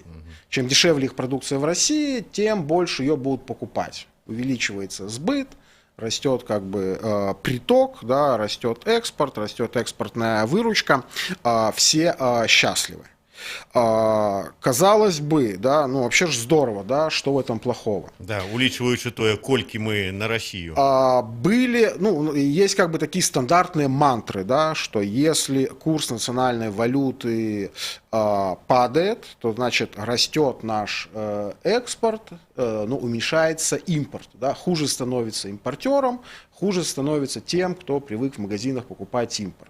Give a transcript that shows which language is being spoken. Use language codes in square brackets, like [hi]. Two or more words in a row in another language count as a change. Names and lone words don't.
[ru] Чем дешевле их продукция в России, тем больше ее будут покупать. Увеличивается сбыт, растет как бы приток, да, растет экспортная выручка, все счастливы. Казалось бы, да, ну вообще же здорово, да, что в этом плохого? [be] Да, улічваючы тое, колькі мы на Россию. [ru] Были, ну, есть как бы такие стандартные мантры, да, что если курс национальной валюты падает, то значит растет наш экспорт, ну, уменьшается импорт, да, хуже становится импортером, хуже становится тем, кто привык в магазинах покупать импорт.